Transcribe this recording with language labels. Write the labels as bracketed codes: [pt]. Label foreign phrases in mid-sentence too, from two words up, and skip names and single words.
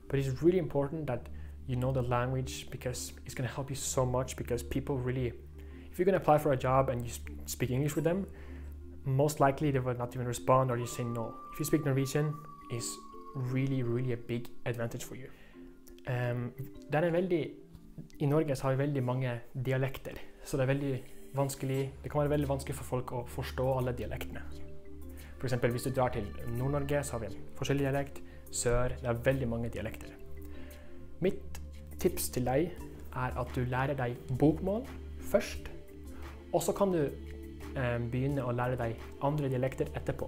[en] But it's really important that you know the language, because it's going to help you so much. Because people really, if you're going to apply for a job and you speak English with them, most likely they will not even respond, or you say no. If you speak Norwegian, is really a big advantage for you. [no] I Norge så har vi veldig mange dialekter, så det er veldig vanskelig, det kan være veldig vanskelig for folk å forstå alle dialektene. For eksempel hvis du drar til Nord-Norge, så har vi en forskjellig dialekt, sør, det er veldig mange dialekter. Mitt tips til deg er at du lærer deg bokmål først, og så kan du begynne å lære deg andre dialekter etterpå.